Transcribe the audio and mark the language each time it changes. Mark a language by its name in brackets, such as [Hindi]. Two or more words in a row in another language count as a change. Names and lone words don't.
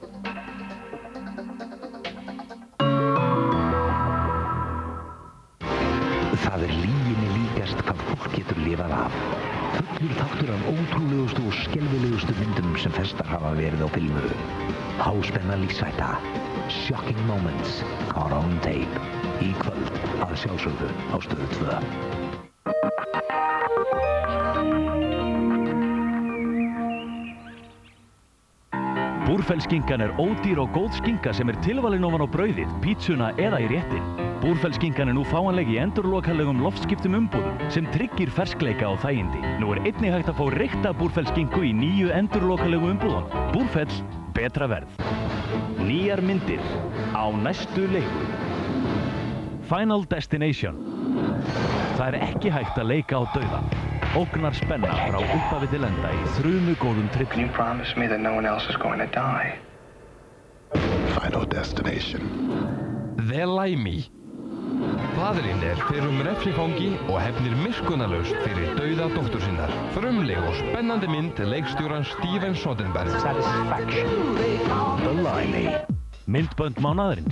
[Icelandic] Það lyginni líkast hvað fólk getur lifað af. Fullur þáttur af ótrúlegustu og skelfilegustu myndum sem festar hafa verið á filmu. Háspenna lífshætta. [English] Shocking moments caught on tape. [Icelandic] Í kvöld að sjálfsögðu á Stöð 2. Búrfellsskinkan er ódýr og góð skinka sem er tilvalin ofan á brauðið, pítsuna eða í réttin. Búrfellsskinkan er nú fáanleg í endurlokalegum loftskiptum umbúðum sem tryggir ferskleika og þægindi. Nú er einnig hægt að fá reykta búrfellsskinku í nýju endurlokalegu umbúðum. Búrfell, betra verð. Nýjar myndir á næstu leigu. Final Destination. Það er ekki hægt að leika á dauðan. Ógnar spenna frá upphafi til enda í þrumugóðum thriller. [English] You promise me that no one else is going to die. Final Destination. The Limey. [Icelandic] Faðirinn er fyrrum refsifangi og hefnir miskunnarlaust fyrir dauða dóttur sinnar. Frumleg og spennandi mynd leikstjóran Steven Soderbergh. Satisfaction. The Limey. Myndbönd mánaðarins.